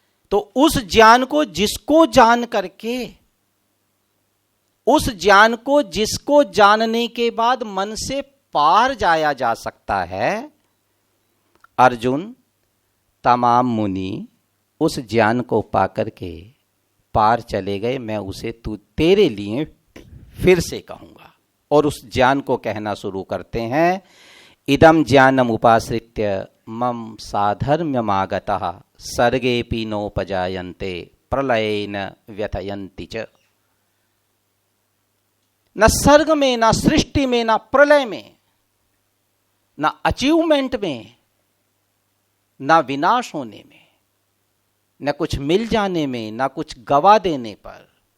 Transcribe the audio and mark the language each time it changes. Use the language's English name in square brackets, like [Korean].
[Hindi] तो उस ज्ञान को जिसको जान करके, उस ज्ञान को जिसको जानने के बाद मन से पार जाया जा सकता है, अर्जुन तमाम मुनि उस ज्ञान को पाकर के पार चले गए। मैं उसे तेरे लिए फिर से कहूंगा, और उस ज्ञान को कहना शुरू करते हैं। [Sanskrit] इदम ज्ञानम उपाश्रित्य मम साधर्म्यमागतः सर्गेऽपि नोपजायन्ते प्रलयेन व्यथयन्ति च। [Hindi] न सर्ग में, न सृष्टि में, न प्रलय में, न अचीवमेंट में, न विनाश होने में, न कुछ मिल जाने में, न कुछ गवा देने पर।